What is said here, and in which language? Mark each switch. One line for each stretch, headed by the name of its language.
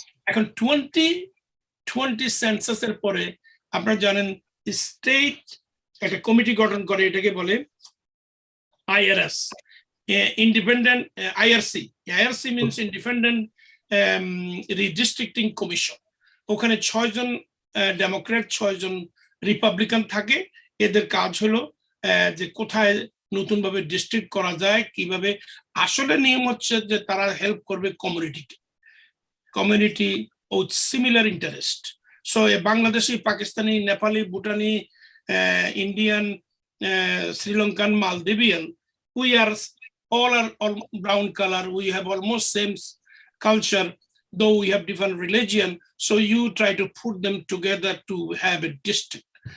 Bangla: এখন 2020 census এর পরে আপনারা জানেন স্টেট একটা কমিটি গঠন করে, এটাকে বলে IRS, independent IRC.
English: IRC means independent redistricting commission.
Bangla: ওখানে 6 জন ডেমোক্রেট 6 জন রিপাবলিকান থাকে। এদের কাজ হলো যে কোথায় নতুন ভাবে ডিস্ট্রিক্ট করা যায়, কিভাবে। আসলে নিয়ম হচ্ছে যে তারা হেল্প করবে
English: Community with similar interest. So Bangladeshi, Pakistani, Nepali, Bhutani, Indian, Sri Lankan, Maldivian, we are all brown color, we have almost same culture, though we have different religion. So you try to put them together to have a district.